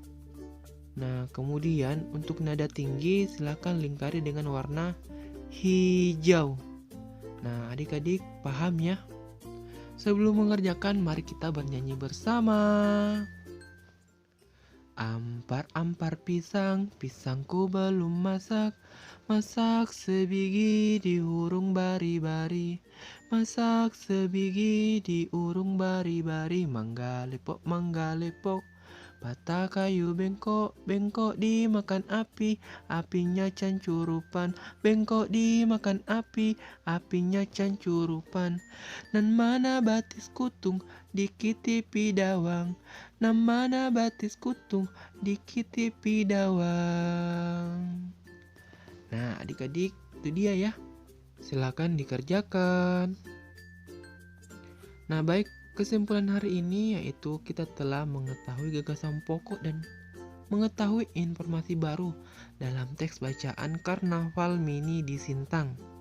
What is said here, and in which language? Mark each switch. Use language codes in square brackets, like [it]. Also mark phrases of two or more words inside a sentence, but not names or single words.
[id] Nah, kemudian untuk nada tinggi silakan lingkari dengan warna hijau. Nah, adik-adik paham ya? Sebelum mengerjakan, mari kita bernyanyi bersama. [bjn] Ampar-ampar pisang, pisangku belum masak. Masak sebiji diurung bari-bari. Masak sebiji diurung bari-bari. Mangga lepok, mangga lepok. Patah kayu bengkok, bengkok dimakan api, apinya cancurupan. Bengkok dimakan api, apinya cancurupan. Nan mana batis kutung, dikitipi dawang. Nan mana batis kutung, dikitipi dawang. [id] Nah, adik-adik, itu dia ya. Silakan dikerjakan. Nah, baik. Kesimpulan hari ini yaitu kita telah mengetahui gagasan pokok dan mengetahui informasi baru dalam teks bacaan Karnaval Mini di Sintang.